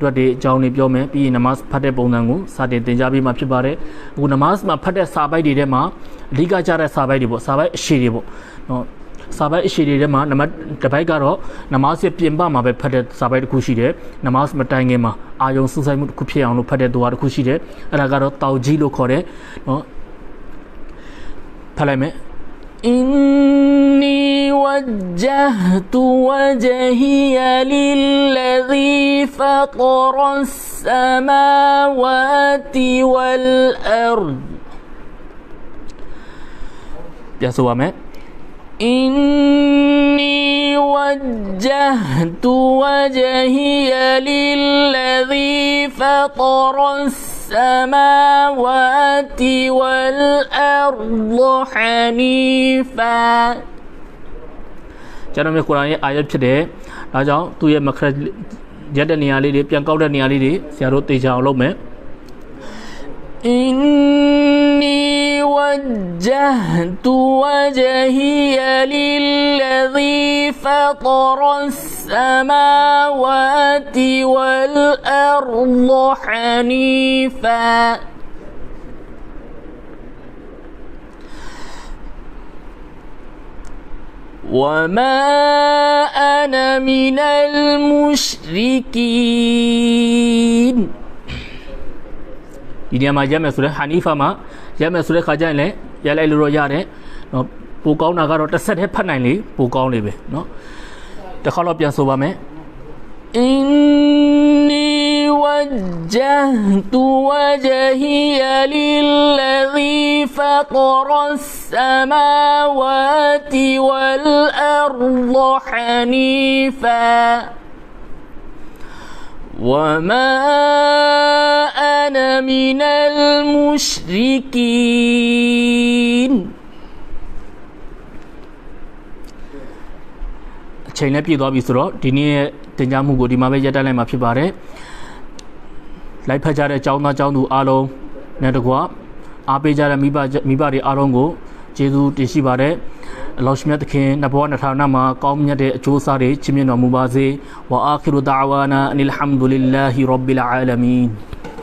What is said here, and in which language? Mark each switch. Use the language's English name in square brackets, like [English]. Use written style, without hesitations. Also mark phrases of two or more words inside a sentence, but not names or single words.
[Burmese] အတွက်တွေအကြောင်းတွေပြောမယ်ပြီးရင်နမားစ်ဖတ်တဲ့ပုံစံကိုစတင်ကြားပေးမှာဖြစ်ပါတယ်အခုနမားစ်မှာဖတ်တဲ့စာပိုက်တွေထဲမှာအဓိကကျတဲ့စာပိုက်တွေပေါ့စာပိုက်အရှည်တွေပေါ့နော်စာပိုက်အရှည်တွေထဲမှာနံပါတ်တစ်ပိုက်ကတော့နမားစ်ရဲ့ပြင်ပမှာပဲဖတ်တဲ့စာပိုက်တစ်ခုရှိတယ်နမားစ်မတိုင်ခင်မှာအာယုံစူးစိုက်မှုတစ်ခုဖြစ်အောင်လို့ဖတ်တဲ့ဒူဝါတစ်ခုရှိတယ်အဲ့ဒါကတော့တောက်ကြီးလို့ခေါ်တယ်နော်ဖတ်လိုက်မယ် [Arabic] إني وجهت وجهي للذي فطر السماوات والأرض يا سوامة إني وجهت وجهي للذي فطر السماوات والأرض حنيفا [Burmese] ကျွန်တော်မျိုးကုရ်အာန်ရဲ့အာယတ်ဖြစ်တယ်ဒါကြောင့်သူ့ရဲ့မခရရက်တဲ့နေရာလေးတွေပြန်ကောက်တဲ့နေရာလေးတွေဆရာတို့သိချအောင်လုပ်မယ် [Arabic] إني وجهت وجهي للذي فطر السماوات والأرض حنيفا وما أنا من المشركين [Burmese] ဒီနေရာမှာရက်မယ်ဆိုတဲ့ဟာနီဖာမှာရက်မယ်ဆိုတဲ့ခါကျရင်လည်းရက်လိုက်လို့ရတယ်နော်ပိုကောင်းတာကတော့တစ်ဆက်တည်းဖတ်နိုင်လေပိုကောင်းလေပဲနော်တစ်ခါတော့ပြန်ဆိုပါမယ် [Arabic] إني وجهت وجهي للذي فطر السماوات والأرض حنيفا وما أنا من المشركين [Burmese] အချိန်နဲ့ပြည့်သွား ပြီဆိုတော့ဒီနေ့ရဲ့တင်ကြားမှုကိုဒီမှာပဲရပ်တန့်လိုက်မှာဖြစ်ပါတယ်လိုက်ဖက်ကြတဲ့ကျောင်းသားကျောင်းသူအားလုံးနဲ့တကွာအားပေးကြတဲ့မိဘတွေအားလုံးကိုကျေးဇူးတင်ရှိပါတယ်အလ္လာဟ်မြတ်သခင်နဘောနှစ်ထောင်နာမှာကောင်းမြတ်တဲ့အကျိုးစားတွေချီးမြှင့်တော်မူပါစေ [Arabic] وآخر دعوانا أن الحمد لله رب العالمين